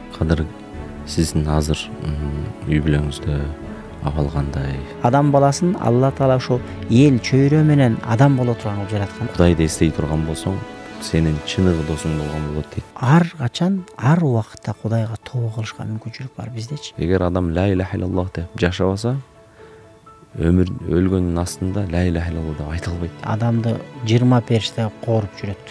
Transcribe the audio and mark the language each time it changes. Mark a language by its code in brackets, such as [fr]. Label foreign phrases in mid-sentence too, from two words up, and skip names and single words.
[ky] Кадыр, сиздин азыр үй бүлөңүздө абал кандай? Адам баласын Алла Таала ошо эл чөйрө менен адам боло турган кылып жараткан. Кудайды эстей турган болсоң, сенин чыныгы досуң болгон болот дейт. Ар качан, ар убакытта Кудайга тобо кылышка мүмкүнчүлүк бар биздечи. Эгер адам [ar] لا إله إلا الله [ky] деп жашабаса, өмүр өлгөндүн астында [ar] لا إله إلا الله [ky] деп айта албайт. Адамды 20 периште кооруп жүрөт.